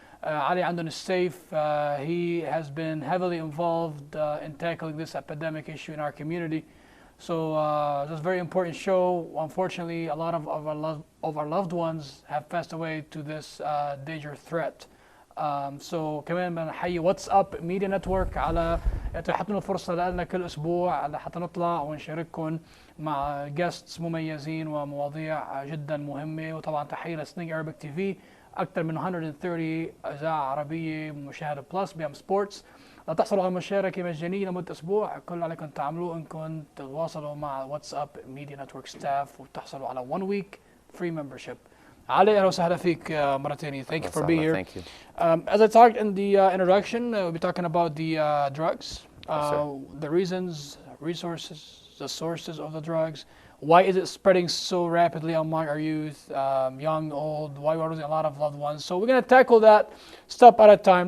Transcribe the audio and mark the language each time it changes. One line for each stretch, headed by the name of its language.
English: Ali عندهم safe. He has been heavily involved in tackling this epidemic issue in our community. So this is a very important show. Unfortunately, a lot of our loved ones have passed away to this danger threat.
Arabic: So كمان بنحيي واتس اب ميديا نتورك على اتاحتنا الفرصه لنا كل اسبوع لحتى نطلع ونشارككم مع جيستس مميزين ومواضيع جدا مهمه. وطبعا تحيه لسنينج ارابيك تي في, اكثر من 130 اذاعه عربيه مشاهده بلس بام سبورتس. لتحصلوا على مشاركة مجانية لمدة أسبوع. كل اللي عليكم تعملوه إنكم تتواصلوا مع واتساب ميديا نتورك ستاف وتحصلوا على
English: 1 week free membership.
Arabic: علي, أهلا وسهلا فيك مرة ثانية.
English: Thank you for being here. Thank you. As I talked in the introduction, we'll be talking about the drugs, the reasons, resources, the sources of the drugs. Why is it spreading so rapidly among our youth, young, old? Why we're losing a lot of loved ones? So we're going to tackle that step at a time.